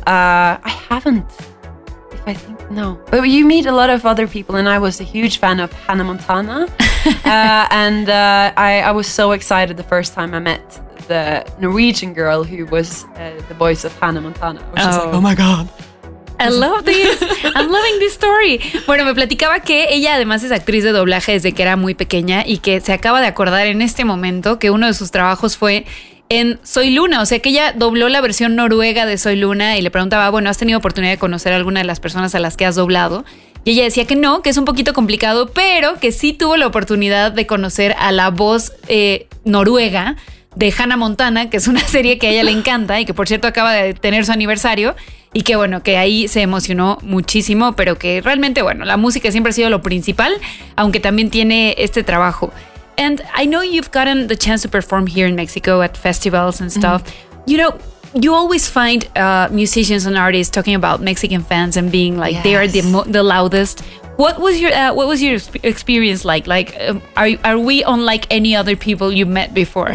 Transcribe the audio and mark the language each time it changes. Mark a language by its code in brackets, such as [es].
[en] I haven't, if I think, no. But you meet a lot of other people, and I was a huge fan of Hannah Montana. I was so excited the first time I met the Norwegian girl who was the voice of Hannah Montana. I was just like, oh my God. I love this. I'm loving this story. [es] Bueno, me platicaba que ella además es actriz de doblaje desde que era muy pequeña y que se acaba de acordar en este momento que uno de sus trabajos fue en Soy Luna. O sea, que ella dobló la versión noruega de Soy Luna y le preguntaba, bueno, ¿has tenido oportunidad de conocer a alguna de las personas a las que has doblado? Y ella decía que no, que es un poquito complicado, pero que sí tuvo la oportunidad de conocer a la voz noruega de Hannah Montana, que es una serie que a ella le encanta y que, por cierto, acaba de tener su aniversario. Y que bueno, que ahí se emocionó muchísimo, pero que realmente, bueno, la música siempre ha sido lo principal, aunque también tiene este trabajo. [en] And I know you've gotten the chance to perform here in Mexico at festivals and stuff. Mm-hmm. You know, you always find musicians and artists talking about Mexican fans and being like, yes, they are the loudest. What was your experience like? Like, are we unlike any other people you met before?